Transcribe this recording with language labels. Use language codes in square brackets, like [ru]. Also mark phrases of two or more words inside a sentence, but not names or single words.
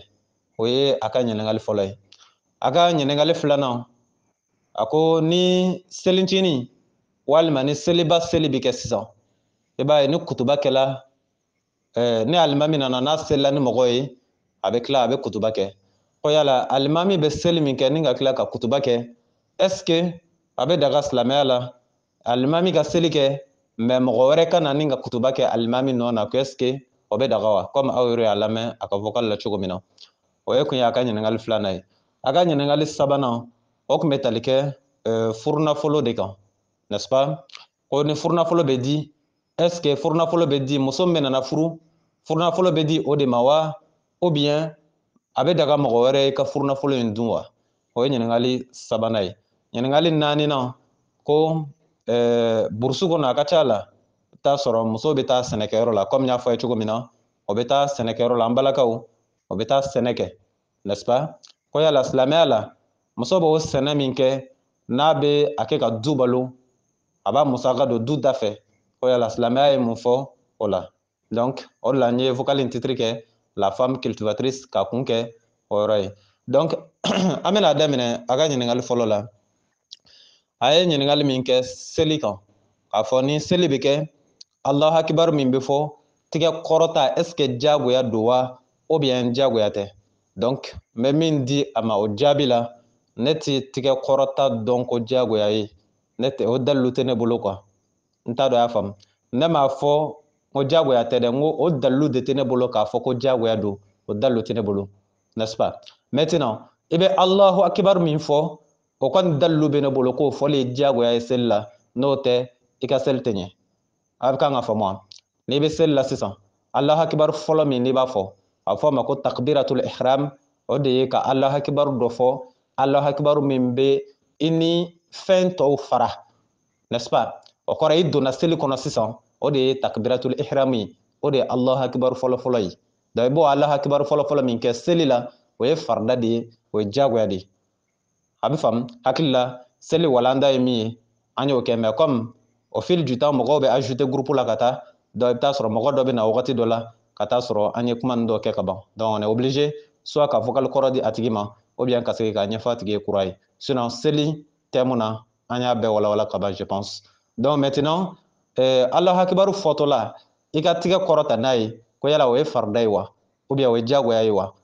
[bm] O ye a ka ɲininkali fɔlɔ ye. A ka ɲininkali filanan, a ko ni selintini walima ni seliba seli bɛ kɛ sisan, i b'a ye ni kutuba kɛla, ni alimami nana n'a selila ni mɔgɔ ye, a bɛ tila a bɛ kutuba kɛ. Ko yala alimami bɛ seli min kɛ ni ka tila ka kutuba kɛ, [fr] est-ce que [bm] a bɛ daga silamɛya la? Alimami ka seli kɛ, mais mɔgɔ wɛrɛ ka na ni ka kutuba kɛ alimami nɔ na, ko [fr] est-ce que [bm] o bɛ daga wa? Comme aw yɛrɛ y'a lamɛn a ka vocal la cogo min na. O ye kun ye a ka ɲininkali filanan ye. A ka ɲininkali sabanan, o tun bɛ tali kɛ furunafolo de kan, [fr] n'est-ce pas? [bm] Ko ni furunafolo bɛ di, [fr] est-ce que [bm] furunafolo bɛ di muso min nana furu, furunafolo bɛ di o de ma wa? [fr] Ou bien [bm] a bɛ daga mɔgɔ wɛrɛ ye ka furunafolo in dun wa? O ye ɲininkali sabanan ye. Ɲininkali 4nan, ko burusu kɔnɔ a ka ca la, i bɛ taa sɔrɔ muso bɛ taa sɛnɛkɛyɔrɔ la, comme n y'a fɔ a ye cogo min na, o bɛ taa sɛnɛkɛyɔrɔ la, an balakaw, o bɛ taa sɛnɛ kɛ, [fr] n'est-ce pas? [bm] Ko yala silamɛya la, muso b'o sɛnɛ min kɛ, n'a bɛ a kɛ ka du balo, a b'a musaka don du da fɛ. Ko yala silamɛya ye mun fɔ o la? Donc o de la n ye vocal in titre kɛ [fr] la femme cultivatrice [bm] ka kun kɛ o yɔrɔ ye. Donc an bɛna daminɛ a ka ɲininkali fɔlɔ la. A ye ɲininkali min kɛ seli kan, k'a fɔ ni seli bɛ kɛ, [ar] الله أكبر [bm] min bɛ fɔ, tigɛ kɔrɔta [fr] est ce que [bm] jagoya don wa [fr] ou bien [bm] jagoya tɛ. Donc n bɛ min di a ma o jaabi la ne tɛ tigɛ kɔrɔta dɔn ko jagoya ye, ne tɛ o dalilu tɛ ne bolo quoi. N t'a dɔn y'a faamu. Ne m'a fɔ ko jagoya tɛ dɛ, n ko o dalilu de tɛ ne bolo k'a fɔ ko jagoya don, o dalilu tɛ ne bolo, [fr] n'est-ce pas? [bm] Maintenant i bɛ [ar] الله أكبر [bm] min fɔ o kɔni dalilu bɛ ne bolo k'o fɔli ye jagoya ye seli la, n'o tɛ i ka seli tɛ ɲɛ. A bɛ kan ka faamu wa? N'i bɛ seli la sisan [ar] الله أكبر [bm] fɔlɔ min n'i b'a fɔ a bɛ fɔ a ma ko [ar] تكبيرة الإحرام, [bm] o de ye ka [ar] الله أكبر [bm] dɔ fɔ, [ar] الله أكبر [bm] min bɛ i ni fɛn tɔw fara, [fr] n'est-ce pas? [bm] O kɔrɔ i donna seli kɔnɔ sisan o de ye [ar] تكبيرة الإحرام [bm] ye, o de ye [ar] الله أكبر [bm] fɔlɔ ye. Donc i b'o [ar] الله أكبر [bm] fɔlɔ min kɛ seli la o ye farida de ye, o ye jagoya de ye. A bɛ faamu? Hakili la seli walanda ye min ye an y'o kɛ, [fr] mais comme au fil du temps [bm] mɔgɔw bɛ ajouter groupe la ka taa, donc i bɛ taa sɔrɔ mɔgɔ dɔ bɛ na wagati dɔ la ka taa sɔrɔ an ye kuma ninnu dɔ kɛ ka ban. [fr] Donc on est obligé soit [bm] ka vocal kɔrɔ di a tigi ma [fr] ou bien [bm] ka segin k'a ɲɛfɔ a tigi ye kura ye. Sinon seli thème na an y'a bɛɛ walawala ka ban [fr] je pense. [bm] Donc maintenant [ar] الله أكبر [bm] fɔtɔla i ka tigɛ kɔrɔta n'a ye ko yala o ye farida ye wa [fr] ou bien [bm] o ye jagoya ye wa?